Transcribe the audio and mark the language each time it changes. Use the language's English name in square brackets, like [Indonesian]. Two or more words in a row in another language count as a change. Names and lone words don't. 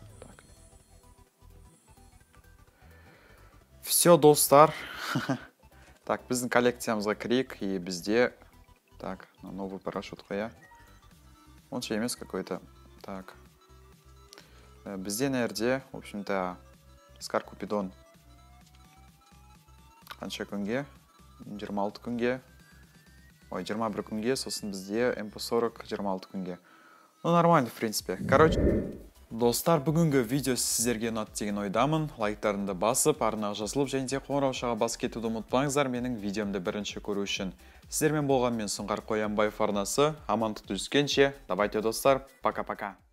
[Russian] Так. Все, достар. [Kazakh] Так, біздің коллекциямызға кірейік. И бізде... Так, [Russian] новый парашют [Kazakh] қоя. Онша емес какой-то. Так. Бізде нерде, [Russian] в общем-то, Скар Купидон. [Kazakh] Қанша күнге? 26 күнге. Ой, 21 күнге, сосын бізде МП-40 26 күнге. [Russian] Ну, нормально, в принципе. [Kazakh] Короче, достар, бүгінгі видео сіздерге ұнады деген ойдамын. Лайктарымды басып, арнаға жазылып, және де қоңыраушаға басып кетуді ұмытпаңыздар менің видеомды бірінші көру үшін. Сіздермен болған мен Сұңқар Қоянбаев арнасы. Аман түскенше. [Russian] Давайте, достар, пока-пока.